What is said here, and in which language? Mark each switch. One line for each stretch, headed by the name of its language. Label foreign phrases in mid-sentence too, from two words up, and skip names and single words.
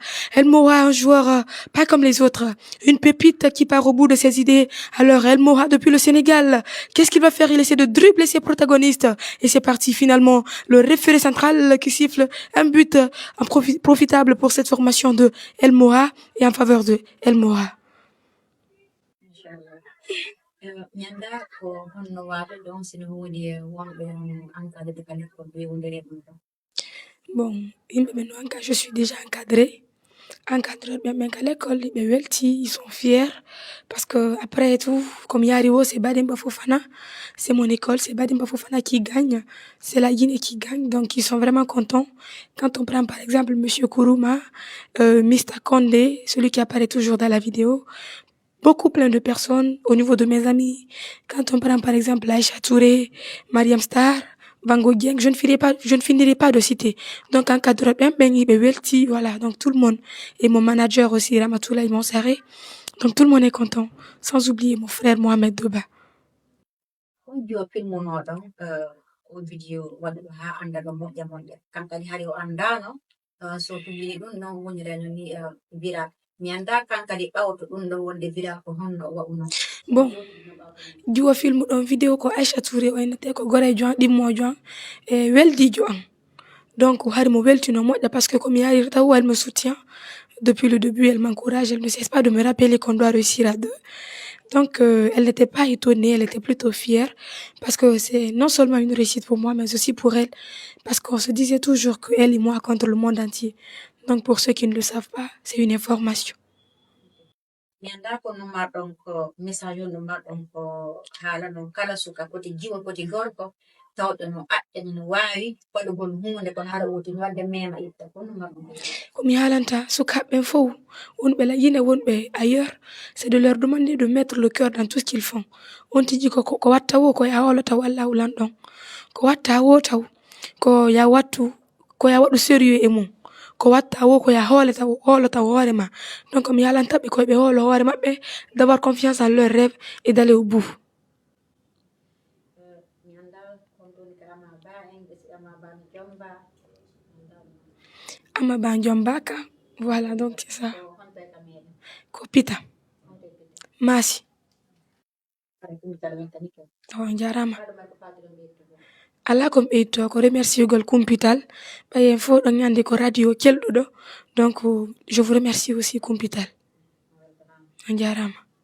French: El Moha, un joueur pas comme les autres. Une pépite qui part au bout de ses idées. Alors, El Moha depuis le Sénégal, qu'est-ce qu'il va faire? Il essaie de dribbler ses protagonistes. Et c'est parti finalement. Le référé central qui siffle un but profitable pour cette formation de El Moha et en faveur de El Moha.
Fula: Mi annda ko honno waata ɗon sino woodi wonɓe
French: encadré de l'école
Fula: ɓe wondiri ɗum ɗon. Bon, yimɓe ɓe no anka
French: je suis déjà encadrée.
Fula: Encadreur ɓen
French: qu'à l'école
Fula: ɓe welti,
French: ils sont fiers parce que après tout comme
Fula: yaari o
French: c'est Bademba Fofana, c'est mon école, c'est Bademba Fofana qui gagne, c'est la Guinée qui gagne, donc ils sont vraiment contents. Quand on prend par exemple monsieur Kourouma, Mr Condé, celui qui apparaît toujours dans la vidéo, plein de personnes au niveau de mes amis. Quand on prend par exemple Aïcha Touré, Mariam Star, Bango Dieng, je ne finirai pas de citer. Donc, encadreur Bengi, Welti, voilà, donc tout le monde. Et mon manager aussi, Ramatoulaye Monsaré. Donc, tout le monde est content. Sans oublier mon frère Mohamed Doba.
Fula: On dit au film o vidéo waɗuɗo ha anda ɗo moƴƴa kankadi hari o andano so publie ɗum non wonirano ni viral mi anda kankadi ɓawto ɗum ɗon wonde viral ko honno o wa'uno. Bon, jiwo film ɗon vidéo ko Aïcha Touré o innete ko gorejo an ɗimmojo an e weldijo an.
French: Donc
Fula: hari mo weltino moƴƴa
French: parce que comme
Fula: yaari taw
French: elle me soutient depuis le début, elle m'encourage, elle ne cesse pas de me rappeler qu'on doit réussir à deux. Donc elle n'était pas étonnée, elle était plutôt fière parce que c'est non seulement une réussite pour moi mais aussi pour elle parce qu'on se disait toujours que elle et moi contre le monde entier. Donc pour ceux qui ne le savent pas, c'est une information.
Fula: Mi anda ko no marɗon ko message on no marɗon ko haala non kala suka poti jiwa poti gorko tawɗo no aƴƴani no waawi waɗugol hunde kono haɗa wotini wadde mema itta ko no marɗon ko mi haalanta sukaɓe fof wonɓe Laguine wonɓe
French: ailleurs, c'est de leur demander de mettre le cœur dans tout ce qu'ils font.
Fula: On tiji ko watta wo ko ya holo taw Allah wulan ɗon ko watta wo taw ko ya wattu ko ya waɗu sérieux e mum ko watta wo ko ya holo taw hoore ma. Donc mi halantaɓe koye ɓe holo hoore maɓɓe,
French: d'avoir confiance en leurs rêves et d'aller au bout. Amaba Ndiombaka, voilà donc c'est ça.
Fula: Ko Pita Masi. On jarama. Ala kom ɓeydo ko remerciegol Kumpital ɓayen fof ɗon andi ko radio kelɗuɗo,
French: donc je vous remercie aussi Kumpital.
Fula: On jarama.